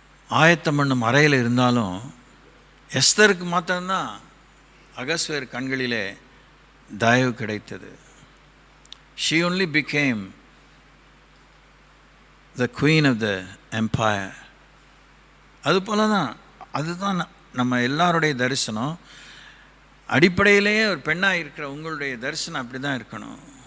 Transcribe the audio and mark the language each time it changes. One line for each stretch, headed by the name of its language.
Tamil: ஆயத்தம் பண்ணும் அறையில் இருந்தாலும், எஸ்தருக்கு மாத்திரம்தான் அகஸ்வேர் கண்களிலே தயவு கிடைத்தது.
English: She only became the queen of the empire.
Tamil: அதுபோல தான், அதுதான் நம்ம எல்லாருடைய தரிசனம். அடிப்படையிலேயே ஒரு பெண்ணாக இருக்கிற உங்களுடைய தரிசனம் அப்படி தான் இருக்கணும்.